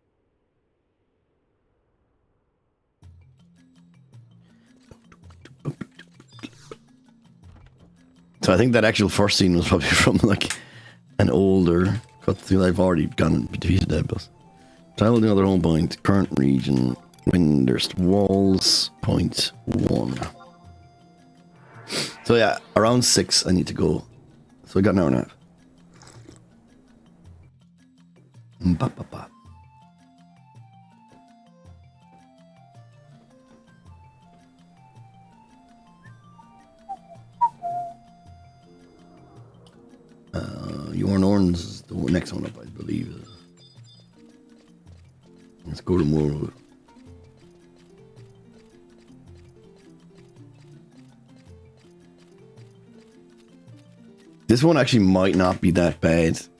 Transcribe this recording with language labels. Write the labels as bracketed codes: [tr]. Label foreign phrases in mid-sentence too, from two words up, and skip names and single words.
[en] So I think that actual first scene was probably from like an older cutscene. I've already gone and defeated Diablos. Travel to another home point, current region, Winderst Walls, point 1. So yeah, around 6 I need to go. So I got an hour and a half. Ba-ba-ba. Jorn Orn's is the next one up, I believe. Let's go to Morrow. This one actually might not be that bad.